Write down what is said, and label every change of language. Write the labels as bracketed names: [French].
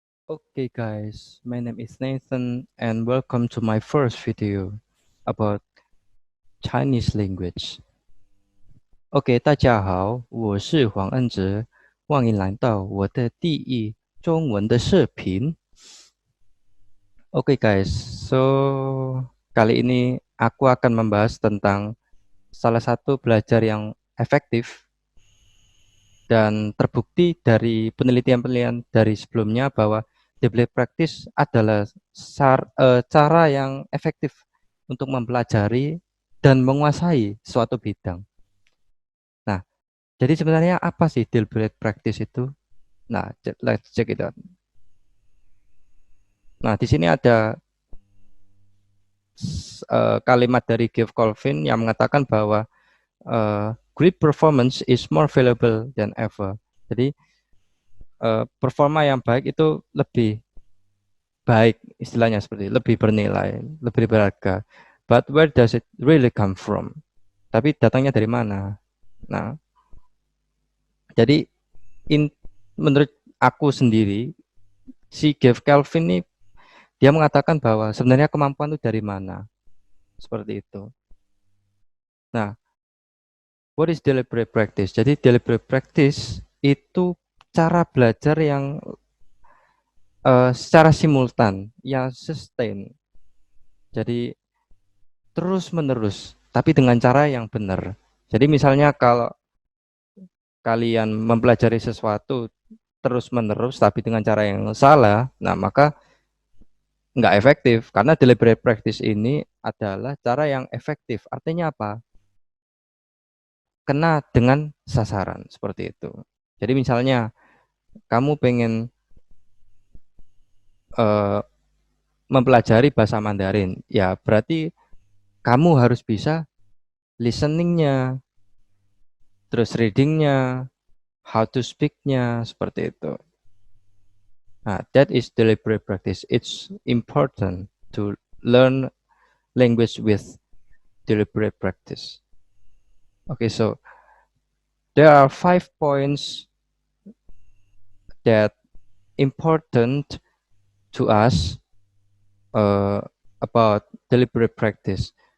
[English] Okay guys, my name is Nathan and welcome to my first video about Chinese language. [Chinese] OK，大家好，我是黄恩哲，欢迎来到我的第一中文的视频。 [English] OK guys, [Indonesian] so kali ini aku akan membahas tentang salah satu belajar yang efektif dan terbukti dari penelitian-penelitian dari sebelumnya bahwa delayed practice adalah cara yang efektif untuk mempelajari dan menguasai suatu bidang. Nah, jadi sebenarnya apa sih delayed practice itu? [English] Nah, let's check it out. [Indonesian] Nah, di sini ada kalimat dari Geoff Colvin yang mengatakan bahwa [English] great performance is more valuable than ever. [Indonesian] Jadi performa yang baik itu lebih baik, istilahnya seperti lebih bernilai, lebih berharga. [English] But where does it really come from? [Indonesian] Tapi datangnya dari mana? Nah, jadi menurut aku sendiri, si Geoff Calvin ini dia mengatakan bahwa sebenarnya kemampuan itu dari mana? Seperti itu. [English] Nah, what is deliberate practice? [Indonesian] Jadi deliberate practice itu cara belajar yang secara simultan, yang sustain. Jadi terus menerus, tapi dengan cara yang benar. Jadi misalnya kalau kalian mempelajari sesuatu terus menerus tapi dengan cara yang salah, nah maka nggak efektif, karena deliberate practice ini adalah cara yang efektif. Artinya apa? Kena dengan sasaran, seperti itu. Jadi misalnya kamu pengen mempelajari bahasa Mandarin, ya berarti kamu harus bisa listeningnya, terus readingnya, [English] how to speak- [Indonesian] nya, seperti itu. [English] Nah, that is deliberate practice. It's important to learn language with deliberate practice. Okay, so there are 5 points that important to us about deliberate practice.